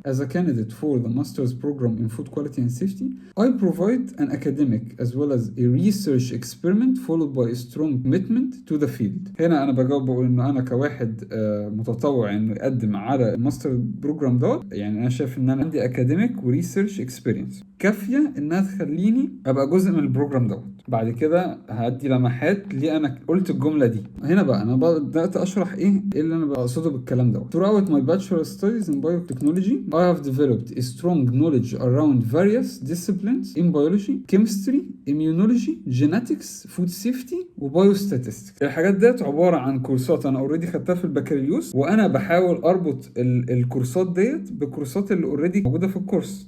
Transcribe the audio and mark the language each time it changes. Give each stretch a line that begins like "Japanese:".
English: As a candidate for the master's program in food quality and safety, I provide an academic as well as a research experiment followed by a strong commitment to the field.
Arabic: هنا انا بجاوب بقول انه انا كواحد متطوع انه يقدم على الماستر بروجرام دوت، يعني انا شايف ان انا عندي academic وريسيرش اكسبيرينس كافيه انها تخليني ابقى جزء من البروجرام دوت. بعد كده هدي لمحات ليه انا قلت الجمله دي. هنا بقى انا بدات اشرح ايه اللي انا بقصده بالكلام دوت.
English: Throughout my bachelor studies in biotechnology, I have developed a strong knowledge around various disciplines in biology, chemistry, immunology, genetics, food safety وbiostatistics.
Arabic: الحاجات ديت عباره عن كورسات انا اوريدي خدتها في البكالوريوس، وانا بحاول اربط الكورسات ديت بالكورسات اللي اوريدي موجوده في الكورس.